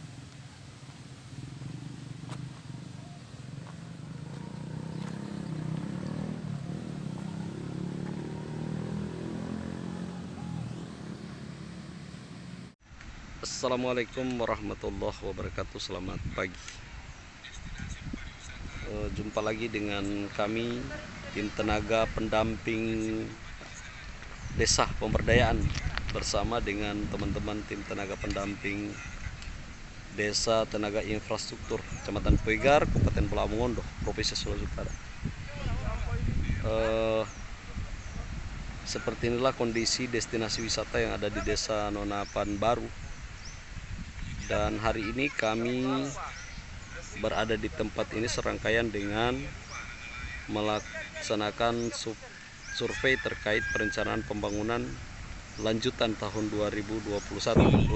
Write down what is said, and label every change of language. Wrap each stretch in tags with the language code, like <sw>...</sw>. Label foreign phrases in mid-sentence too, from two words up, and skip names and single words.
<ar>السلام عليكم ورحمة الله وبركاته.</ar> <id>Selamat pagi. Jumpa lagi dengan kami tim tenaga pendamping desa pemberdayaan bersama dengan teman-teman tim tenaga pendamping desa tenaga infrastruktur Kecamatan Poigar, Kabupaten Pulau Mongondo, Provinsi Sulawesi Utara. Seperti inilah kondisi destinasi wisata yang ada di Desa Nonapan Baru. Dan hari ini kami berada di tempat ini serangkaian dengan melaksanakan survei terkait perencanaan pembangunan lanjutan tahun 2021.</id>